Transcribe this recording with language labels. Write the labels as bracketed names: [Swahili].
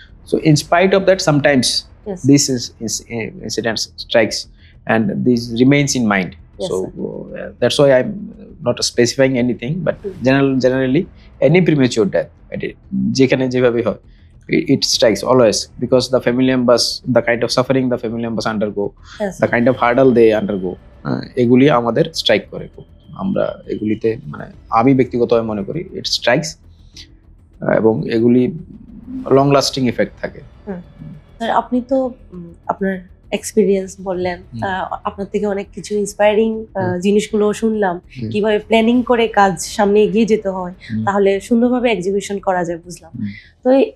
[English] So in spite of that sometimes this incidents strikes and this remains in mind. So that's why I'm not specifying anything, but generally any premature death, [Bangla] যেখানে যেভাবে হয়, [English] it strikes always, because the family members, the kind of suffering the family members undergo, the kind of hurdle they undergo, [Bangla] এগুলি আমাদের strike করে খুব। আমরা এগুলিতে মানে আমি ব্যক্তিগতভাবে মনে করি [English] it strikes, [Bangla] এবং এগুলি লং লাস্টিং ইফেক্ট থাকে। স্যার আপনি তো আপনার এক্সপিরিয়েন্স বললেন, আপনার থেকে অনেক কিছু ইন্সপায়ারিং জিনিসগুলো শুনলাম, কিভাবে প্ল্যানিং করে কাজ সামনে এগিয়ে যেতে হয়, তাহলে সুন্দরভাবে এক্সিকিউশন করা যায় বুঝলাম। তো